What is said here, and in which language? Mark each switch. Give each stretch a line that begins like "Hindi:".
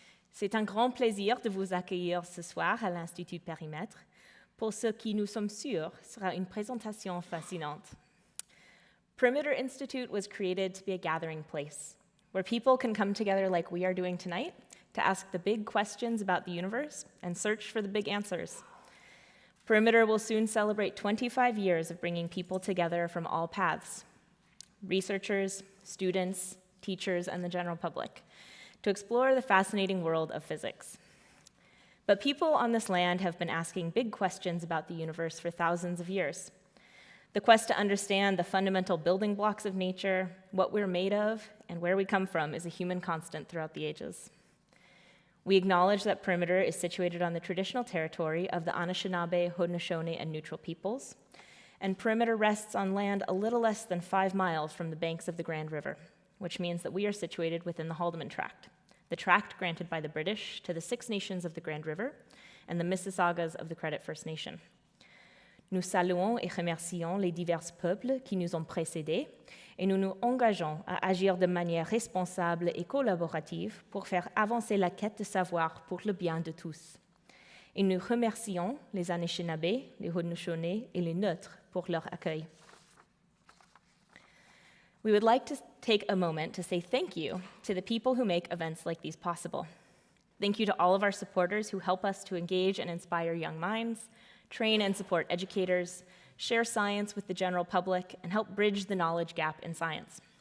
French: C'est un grand plaisir de vous accueillir ce soir à l'Institut Périmètre pour ce qui, nous sommes sûrs, sera une présentation fascinante.
English: Perimeter Institute was created to be a gathering place where people can come together like we are doing tonight to ask the big questions about the universe and search for the big answers. Perimeter will soon celebrate 25 years of bringing people together from all paths, researchers, students, teachers, and the general public, to explore the fascinating world of physics. But people on this land have been asking big questions about the universe for thousands of years. The quest to understand the fundamental building blocks of nature, what we're made of, and where we come from is a human constant throughout the ages. We acknowledge that Perimeter is situated on the traditional territory of the Anishinaabe, Haudenosaunee, and Neutral peoples, and Perimeter rests on land a little less than 5 miles from the banks of the Grand River, which means that we are situated within the Haldeman Tract, the tract granted by the British to the 6 nations of the Grand River and the Mississaugas of the Credit First Nation.
French: Nous saluons et remercions les divers peuples qui nous ont précédés et nous nous engageons à agir de manière responsable et collaborative pour faire avancer la quête de savoir pour le bien de tous. Et nous remercions les Anishinaabe, les Haudenosaunee et les Neutres pour leur accueil.
English: We would like to take a moment to say thank you to the people who make events like these possible. Thank you to all of our supporters who help us to engage and inspire young minds, train and support educators, share science with the general public, and help bridge the knowledge gap in science.